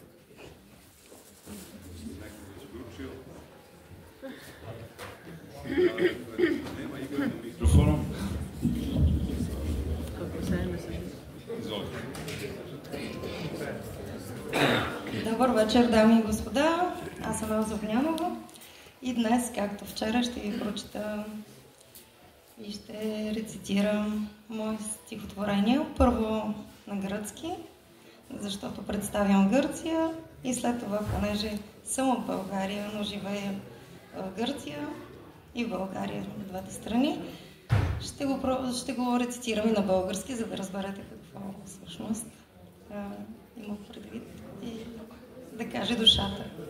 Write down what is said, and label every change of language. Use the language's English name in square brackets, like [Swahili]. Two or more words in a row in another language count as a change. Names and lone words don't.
[Serbian] Neko već uključio? Nema Igor na mikrofonom. Izvolite. [Bulgarian] Добър вечер, дами и господа. Аз съм Елза Огнянова и днес, както вчера, ще ви прочета и ще рецитирам мои стихотворения. Първо на гръцки, защото представям Гърция, и след това, понеже съм от България, но живея в Гърция и в България, в двете страни, ще го рецитирам и на български, за да разберете какво всъщност има предвид и да каже душата.